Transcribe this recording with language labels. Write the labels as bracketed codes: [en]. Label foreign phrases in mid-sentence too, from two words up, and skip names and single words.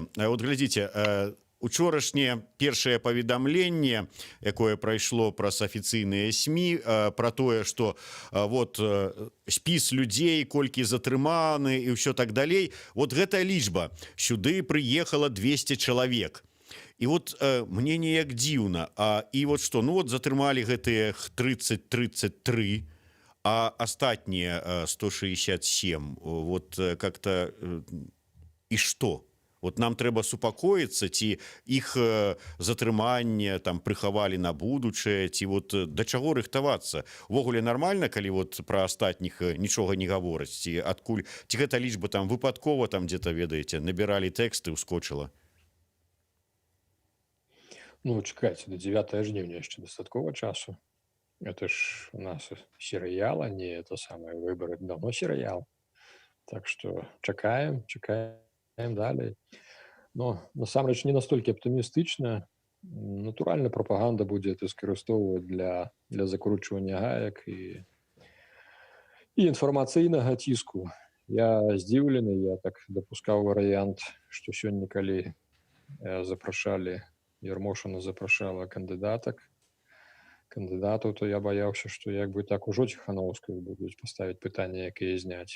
[be] Вот глядзіце, учорашняе першае паведамленне, якое прайшло праз афіцыйныя СМІ, пра тое, што вот спіс людзей, колькі затрыманы і ўсё так далей, вот гэтая лічба, сюды прыехала 200 чалавек. І вот мне неяк дзіўна, і вот што, ну вот затрымалі гэтыя 30-33, а астатнія 167, [ru] вот как-то, [be] і што? Вот нам трэба супакоіцца, ці іх затрыманне там прыхавалі на будучае, ці вот да чаго рыхтавацца? Увогуле нармальна, калі вот пра астатніх нічога не гавораць, ці адкуль, ці гэта лічба там выпадкова там дзе-то, ведаеце, набіралі тэксты, ускочыла? Ну, чакайце, до 9 жніўня яшчэ дастаткова часу. [ru] Это ж у нас сериал, а не это самое выборы. Давно сериал. Так что [be] чакаем далей. Но насамрэч не настолькі аптымістычна. Натуральна, прапаганда будзе это скарыстоўваць для закручвання гаек і інфармацыйнага ціску. Я здзіўлены, я так дапускаў варыянт, што сёння, калі запрашалі, Ярмошына запрашала кандыдатаў, то я баяўся, што як бы так ужо Ціханаўскую будуць паставіць пытанне, якія зняць.